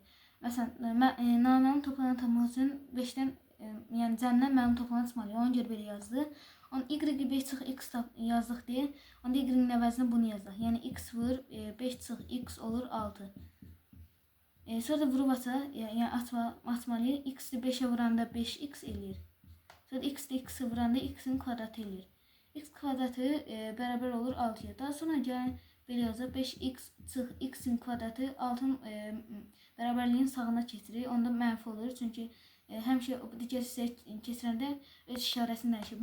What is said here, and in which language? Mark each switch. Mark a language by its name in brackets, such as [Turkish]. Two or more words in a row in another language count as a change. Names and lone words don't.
[Azerbaijani] Məsələn, namənin toplanan tapmaq üçün 5-dən, yəni cəmdən mənim toplanan çıxmalıyıq. Ona görə belə yazdı. Y-i 5 çıx x yazdıq deyə, onda y-in əvəzinə bunu yazdıq. Yəni x vur 5 çıx x olur 6. Sonra da vurub yəni atmalıyıq. X-i 5-ə vuranda 5x eləyir. Sonra x-i x-i vuranda x-in kvadratı eləyir. X kvadratı bərabər olur 6-ya. Daha sonra gəlin belə yazaq. 5x çıx x-in kvadratı 6-ın bərabərliyin sağına keçirir. Onda mənfi olur. Çünki həmişə digər hissəyə keçirəndə öz işarəsini dəyişir.